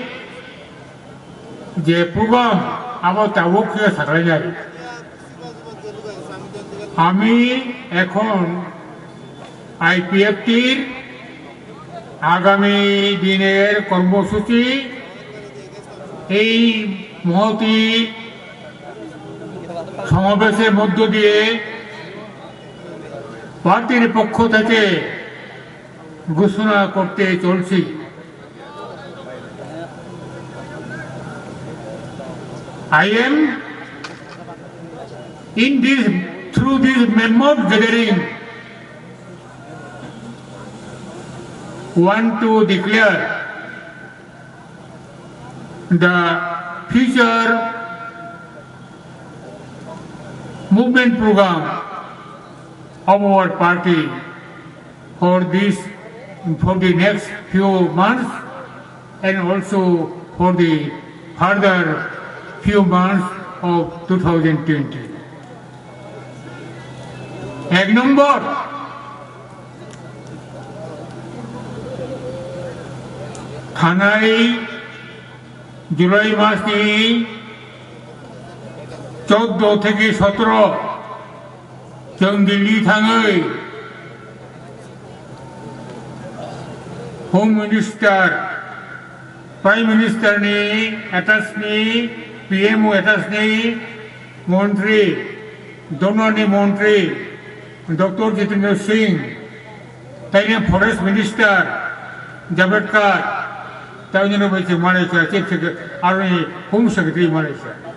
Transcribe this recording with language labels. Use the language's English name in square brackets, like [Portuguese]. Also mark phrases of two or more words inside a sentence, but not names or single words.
[Bangla] যে প্রোগ্রাম আবার তাবুকে থাকলে যায় আমি এখন আইপিএফটির আগামী দিনের কর্মসূচি এই মহতি সমাবেশের মধ্য দিয়ে পার্টির পক্ষ থেকে ঘোষণা করতে চলছি [English] I am through this memo gathering want to declare the future movement program of our party for the next few months and also for the further few months of 2020. [Bangla] এক নম্বর থানায় জুলাই মাসে 14 থেকে 17 [Bodo] जों दिल्ली थाङो [English] home minister prime ministerni [Bodo] एटाचनि पीएमओ एटाचनि मंत्री दोनोंनि मंत्री डॉक्टर जितेंद्र सिंह ताइने [English] forest minister [Bodo] जावड़ेकर ताइने बैसे मालयसिया [English] chief secretary [Bodo] आरो [English] home secretary [Bodo] मालयसिया